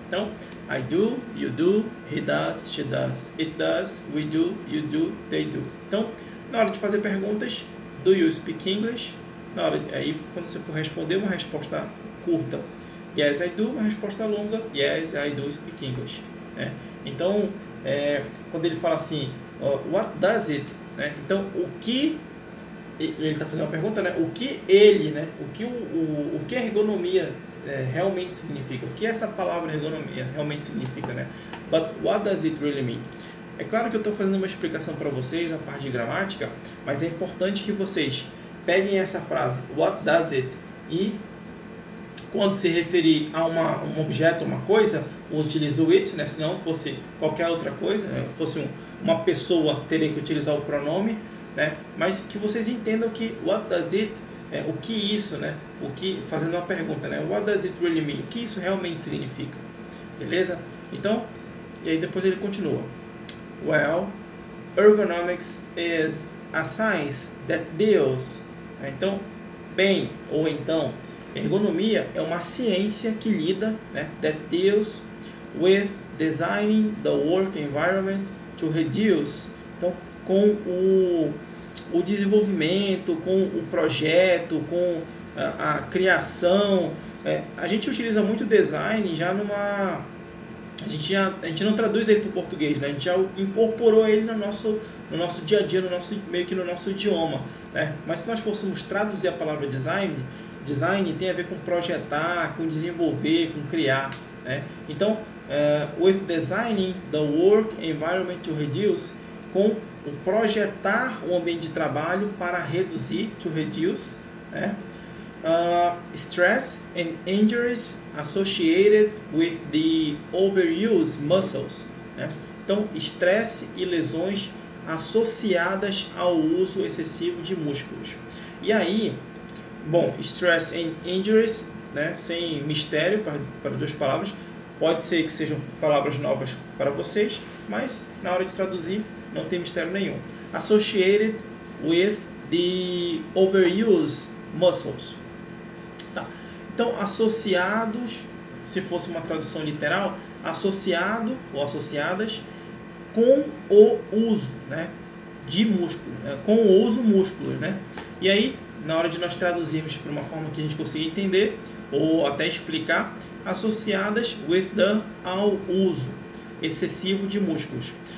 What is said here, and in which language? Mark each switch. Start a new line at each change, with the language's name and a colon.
English: Então, I do, you do, he does, she does, it does, we do, you do, they do.
Portuguese: Então, na hora de fazer perguntas,
English: do you speak English?
Portuguese: Na hora, aí, quando você for responder, uma resposta curta,
English: yes, I do,
Portuguese: uma resposta longa,
English: yes, I do speak English,
Portuguese: né? Então, quando ele fala assim,
English: what does it?
Portuguese: Né? Então, o que ele está fazendo uma pergunta, né? O que ele, né? O que a ergonomia realmente significa? O que essa palavra ergonomia realmente significa, né?
English: But what does it really mean?
Portuguese: É claro que eu estou fazendo uma explicação para vocês, a parte de gramática, mas é importante que vocês peguem essa frase,
English: what does it,
Portuguese: e quando se referir a um objeto, uma coisa, utilize o it, né? Se não fosse qualquer outra coisa, né? Fosse uma pessoa, teria que utilizar o pronome, né? Mas que vocês entendam que
English: what does it,
Portuguese: o que isso, né? O que, fazendo uma pergunta, né?
English: What does it really mean?
Portuguese: O que isso realmente significa? Beleza? Então, e aí depois ele continua.
English: Well, ergonomics is a science that deals.
Portuguese: Então, bem, ou então, ergonomia é uma ciência que lida, né,
English: that deals with designing the work environment to reduce.
Portuguese: Então, com o desenvolvimento, com o projeto, com a criação. A gente utiliza muito design já numa... A gente não traduz ele para o português, né? A gente já incorporou ele no nosso dia a dia, meio que no nosso idioma, né? Mas se nós fôssemos traduzir a palavra design tem a ver com projetar, com desenvolver, com criar, né? Então,
English: with designing the work environment to reduce,
Portuguese: com o projetar o ambiente de trabalho para reduzir,
English: to reduce,
Portuguese: né?
English: Stress and injuries associated with the overuse muscles,
Portuguese: né? Então, estresse e lesões associadas ao uso excessivo de músculos. E aí, bom,
English: stress and injuries,
Portuguese: né, sem mistério para duas palavras, pode ser que sejam palavras novas para vocês, mas na hora de traduzir não tem mistério nenhum.
English: Associated with the overuse muscles.
Portuguese: Tá. Então, associados, se fosse uma tradução literal, associado ou associadas com o uso, né, de músculo, com o uso músculos, né? E aí, na hora de nós traduzirmos para uma forma que a gente consiga entender ou até explicar, associadas ao uso excessivo de músculos.